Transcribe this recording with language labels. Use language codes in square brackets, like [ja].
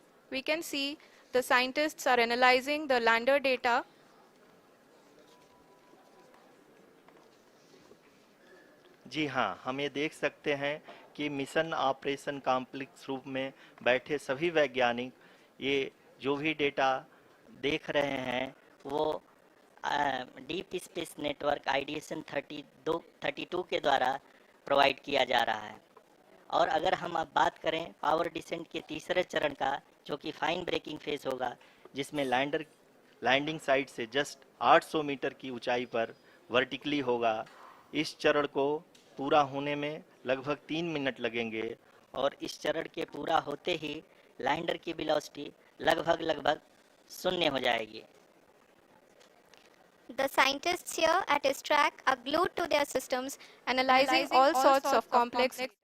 [en] We can see the scientists are analyzing the lander data. [hi] जी हाँ, हम ये देख सकते हैं कि मिशन ऑपरेशन कॉम्प्लेक्स रूप में बैठे सभी वैज्ञानिक ये जो भी डेटा देख रहे हैं वो डीप स्पेस नेटवर्क आईडीएसन 32 के द्वारा प्रोवाइड किया जा रहा है। और अगर हम अब बात करें पावर डिसेंट के तीसरे चरण का, जो कि फाइन ब्रेकिंग फेज होगा, जिसमें लैंडिंग साइट से जस्ट 800 मीटर की ऊंचाई पर वर्टिकली होगा। इस चरण को पूरा होने में लगभग 3 मिनट लगेंगे। और इस चरण के पूरा होते ही लैंडर की वेलोसिटी लगभग शून्य हो जाएगी। [en] The scientists here at his track are glued to their systems, Analyzing all sorts of complex